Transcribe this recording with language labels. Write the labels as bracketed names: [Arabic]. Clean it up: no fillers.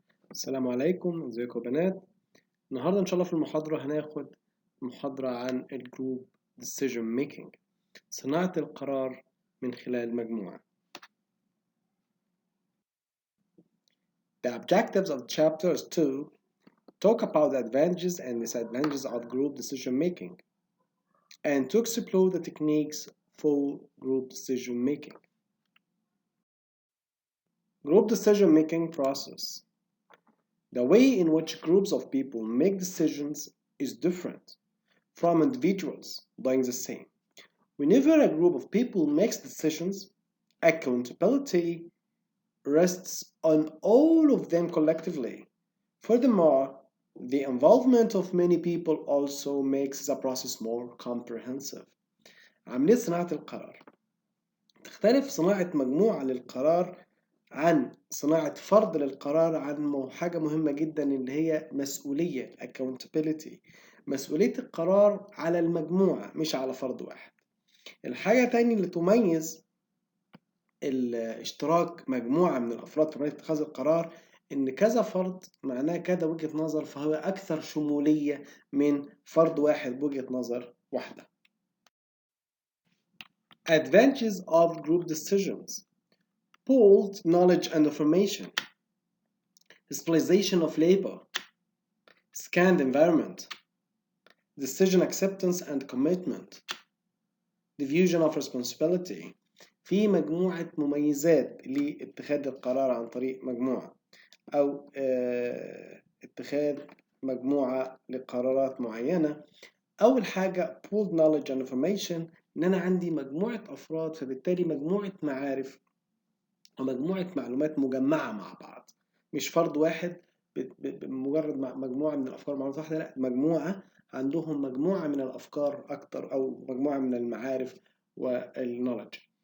[Arabic] السلام عليكم، ازيكم يا بنات. النهارده ان شاء الله في المحاضرة هناخد محاضرة عن الجروب [English] decision making، [Arabic] صناعة القرار من خلال مجموعة. [English] The objectives of the chapter is to talk about the advantages and disadvantages of group decision making and to explore the techniques for group decision making. Group decision making process. The way in which groups of people make decisions is different from individuals doing the same. Whenever a group of people makes decisions, accountability rests on all of them collectively. Furthermore, the involvement of many people also makes the process more comprehensive. [Arabic] عملية صناعة القرار. تختلف صناعة مجموعة للقرار عن صناعة فرد للقرار عن حاجة مهمة جدا اللي هي مسؤولية accountability. مسؤولية القرار على المجموعة مش على فرد واحد. الحاجة تاني اللي تميز اشتراك مجموعة من الأفراد في عملية اتخاذ القرار إن كذا فرد معناه كذا وجهة نظر، فهو أكثر شمولية من فرد واحد بوجهة نظر واحدة. [English] Advantages of group decisions: pooled knowledge and information, specialization of labor, scanned environment, decision acceptance and commitment, diffusion of responsibility. [Arabic] في مجموعة مميزات لاتخاذ القرار عن طريق مجموعة أو اتخاذ مجموعة لقرارات معينة. أول حاجة [English] pooled knowledge and information، [Arabic] إن أنا عندي مجموعة أفراد فبالتالي مجموعة معارف ومجموعة معلومات مجمعة مع بعض، مش فرد واحد بمجرد مجموعة من الأفكار معلومات واحدة، لا، مجموعة عندهم مجموعة من الأفكار أكتر أو مجموعة من المعارف والنولج.